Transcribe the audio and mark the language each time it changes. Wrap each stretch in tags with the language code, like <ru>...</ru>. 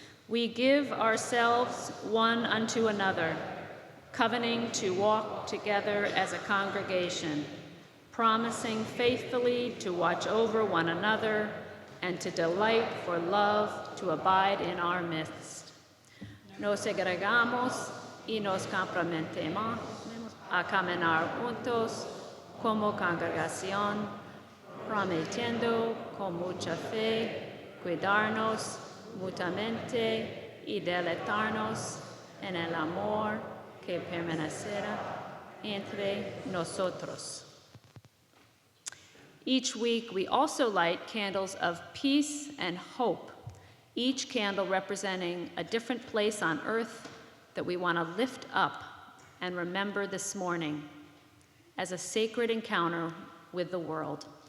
<en>We give ourselves one unto another, covenanting to walk together as a congregation, promising faithfully to watch over one another and to delight for love to abide in our midst.</en> <es>Nos agregamos y nos comprometemos a caminar juntos como congregación, prometiendo con mucha fe cuidarnos mutuamente y deleitarnos en el amor que permanecerá entre nosotros.</es> <en>Each week, we also light candles of peace and hope, each candle representing a different place on earth that we want to lift up and remember this morning as a sacred encounter with the world.</en>